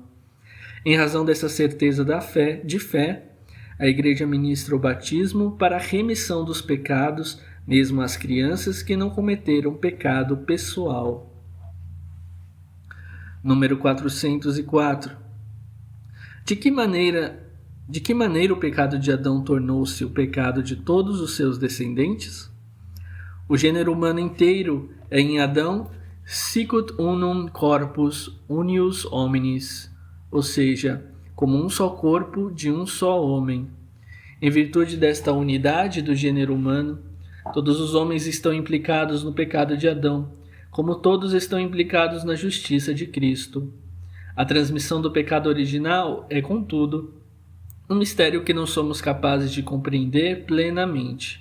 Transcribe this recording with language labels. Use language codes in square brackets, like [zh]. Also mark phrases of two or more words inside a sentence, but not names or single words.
[pt] Em razão dessa certeza de fé, a Igreja ministra o batismo para a remissão dos pecados, mesmo às crianças que não cometeram pecado pessoal. Número 404. De que maneira o pecado de Adão tornou-se o pecado de todos os seus descendentes? O gênero humano inteiro é em Adão [la] sicut unum corpus unius hominis, [pt] ou seja, como um só corpo de um só homem. Em virtude desta unidade do gênero humano, todos os homens estão implicados no pecado de Adão, como todos estão implicados na justiça de Cristo. A transmissão do pecado original é, contudo, um mistério que não somos capazes de compreender plenamente.